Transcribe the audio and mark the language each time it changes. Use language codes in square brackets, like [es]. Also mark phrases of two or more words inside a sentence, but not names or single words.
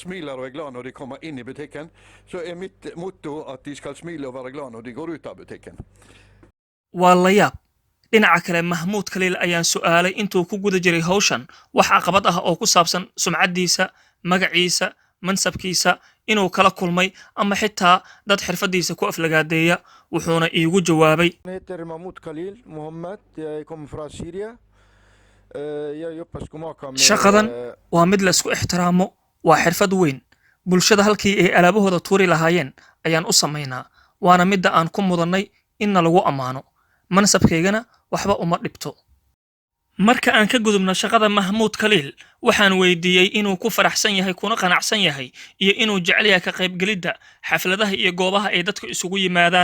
[so] waa la yaab dhinaca kale Mahmoud Khalil ayaan su'aalay intuu ku guda jiray hawshan wax caqabad ah oo ku saabsan sumcadiisa magaciisa mansabkiisa inuu kala kulmay ama xitaa dad xirfadiisa ku aflagaadeeya wuxuuna iigu jawaabay [sv] Mahmoud Khalil Mohammed jag kommer från Syria jag jobbar skomakare [so] shaqadan waa mid la isku ixtiraamo waa xirfad weyn bulshada halkii ay alaabahooda tuuri lahaayeen ayaan u sameynaa waana midda aan ku mudanay in lagu amaano mansabkaygana waxba uma dhibto. marka aan ka gudubno shaqada Mahmoud Khalil waxaan weydiiyay inuu ku faraxsan yahay kuna qanacsan yahay iyo inuu jecel yahay ka qaybgalida xafladaha iyo goobaha ay dadku isugu yimaadaan.